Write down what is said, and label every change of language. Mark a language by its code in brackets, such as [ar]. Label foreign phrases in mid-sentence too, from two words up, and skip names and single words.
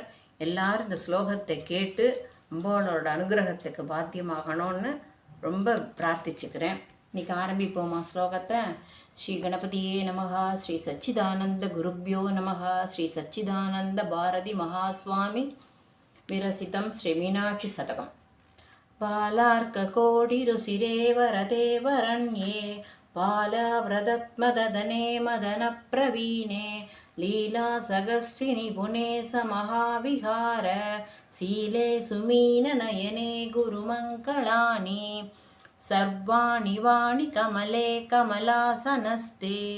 [ta] எல்லாரும் இந்த ஸ்லோகத்தை கேட்டு அம்பாளோட அனுகிரகத்துக்கு பாத்தியமாகணும்னு ரொம்ப பிரார்த்திச்சுக்கிறேன். இன்றைக்கி ஆரம்பிப்போமா ஸ்லோகத்தை? [sa] श्री गणपतये नमः श्री सच्चिदानन्द गुरुभ्यो नमः श्री सच्चिदानन्द भारती महास्वामी विरसितं श्रीमीनाक्षि शतकम्। बालार्ककोटिरुचिरे वरदे वरण्ये बालाव्रतमदने मदनप्रवीणे लीलासहस्रिणि पुने समहाविहार शीले सुमीननयने गुरुमङ्गलानि सर्वाणि वाणि कमले कमलासनस्ते